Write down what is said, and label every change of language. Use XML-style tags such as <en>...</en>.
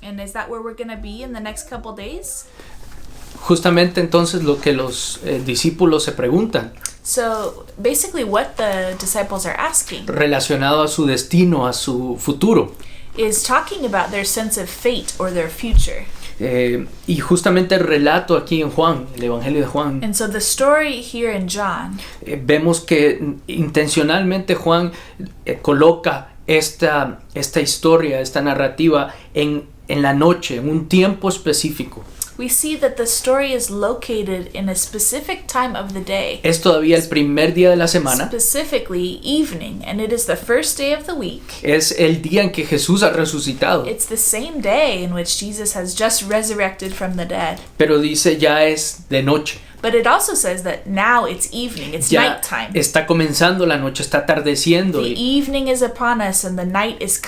<en>And is that where we're going to be in the next couple days?</en> <es>Justamente entonces lo que los discípulos se preguntan</es> <en>So basically what the disciples are asking</en> <es>relacionado a su destino, a su futuro.</es> <en>is talking about their sense of fate or their future.</en> <es>Y justamente el relato aquí en Juan, el Evangelio de Juan,</es> <en>And so the story here in John,</en> <es>vemos que intencionalmente Juan coloca esta historia, esta narrativa en la noche, en un tiempo específico.</es> <en>we see that the story is located in a specific time of the day.</en> <es>Es todavía el primer día de la semana.</es> <en>Specifically evening, and it is the first day of the week.</en> <es>Es el día en que Jesús ha resucitado.</es> <en>It's the same day in which Jesus has just resurrected from the dead.</en> <es>Pero dice ya es de noche.</es> <en>But it also says that now it's evening, it's</en> <es>Ya</es> <en>nighttime.</en> <es>está comenzando la noche, está atardeciendo</es> <en>The evening is upon us and the night is</en>